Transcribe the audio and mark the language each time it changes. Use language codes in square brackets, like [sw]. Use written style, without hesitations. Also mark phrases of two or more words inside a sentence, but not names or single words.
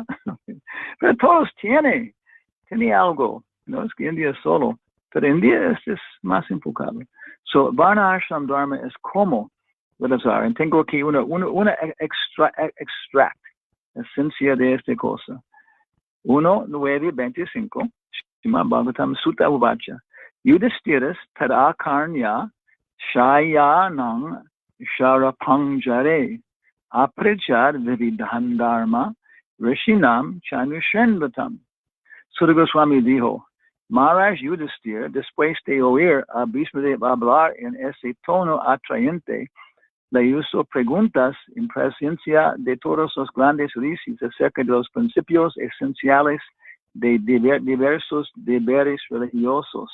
[es] Pero todos tienen algo, no es que India es solo, pero India es más enfocado. So, Varna Ashram Dharma es como realizar. Tengo aquí una extract, esencia de esta cosa. 1:9:25, [sa] Srimad Bhagavatam सूत उवाच. युधिष्ठिरस् तदाकर्ण्य शयानं शरपञ्जरे अपृच्छद् विविधान् धर्मान् ऋषीणां चानुशृण्वताम्. [es] Sutta Goswami dijo, Maharaj Yudhisthira, después de oír a Bhishmadeva hablar en ese tono atrayente, le hizo preguntas en presencia de todos los grandes rishis acerca de los principios esenciales de diversos deberes religiosos.